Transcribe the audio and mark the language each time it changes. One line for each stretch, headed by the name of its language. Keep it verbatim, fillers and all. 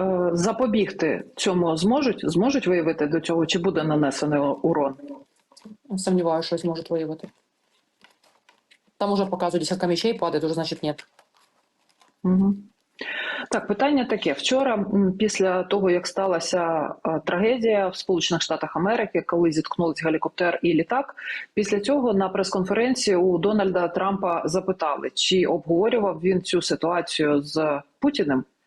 Ukrainian: Е, Запобігти цьому зможуть? Зможуть виявити до цього, чи буде нанесений у- урон?
Russian: Сомневаюсь, что сможет воевать. Там уже показывают, десятка мечей падает, уже значит нет.
Ukrainian: Мгм. Так, питання таке. Вчора, м, після того, як сталася е, трагедія в Сполучених Штатах Америки, коли зіткнулись гелікоптер і літак, після цього на прес-конференції у Дональда Трампа запитали, чи обговорював він цю ситуацію з Путіним.